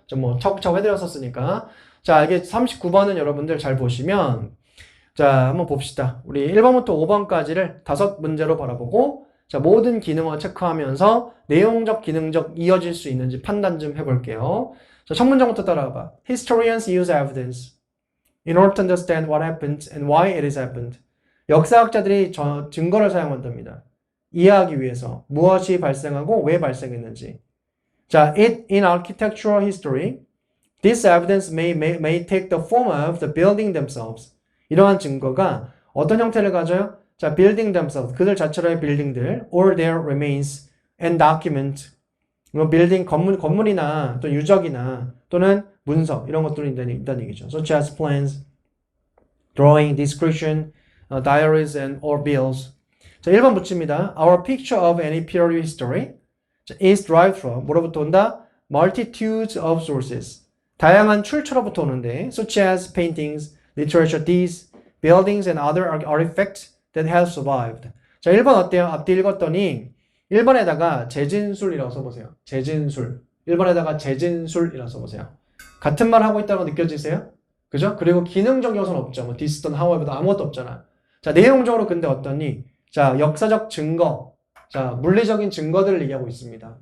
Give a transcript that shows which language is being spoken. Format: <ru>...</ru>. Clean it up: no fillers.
<ko>좀 뭐 차곡차곡 해드렸었으니까. 자, 이게 39번은 여러분들 잘 보시면 자, 한번 봅시다. 우리 1번부터 5번까지를 5문제로 바라보고 자, 모든 기능을 체크하면서 내용적, 기능적 이어질 수 있는지 판단 좀 해볼게요. 자, 첫 문장부터 따라가봐.</ko> <en>Historians use evidence in order to understand what happened and why it has happened.</en> <ko>역사학자들이 증거를 사용한답니다. 이해하기 위해서 무엇이 발생하고 왜 발생했는지.</ko> <en>자, in architectural history, this evidence may take the form of the building themselves.</en> <ko>이러한 증거가 어떤 형태를 가져요?</ko> <en>자, building themselves,</en> <ko>그들 자체로의 빌딩들,</ko> <en>or their remains and document.</en> <ko>빌딩, 건물이나 또 유적이나 또는 문서 이런 것들이 있다는 얘기죠.</ko> <en>Such as plans, drawing, description, diaries and or bills.</en> <ko>자, 1번 붙입니다.</ko> <en>Our picture of any period history is derived from</en> <ko>뭐로부터 온다?</ko> <en>Multitudes of sources.</en> <ko>다양한 출처로부터 오는데</ko> <en>such as paintings, literature, deeds, buildings and other artifacts that have survived.</en> <ko>자, 1번 어때요? 앞뒤 읽었더니 1번에다가 재진술이라고 써보세요. 재진술. 1번에다가 재진술이라고 써보세요. 같은 말 하고 있다고 느껴지세요? 그죠? 그리고 기능적 요소는 없죠. 뭐 this, then, however도 아무것도 없잖아. 자, 내용적으로 근데 어떠니? 자, 역사적 증거. 자, 물리적인 증거들을 얘기하고 있습니다.</ko>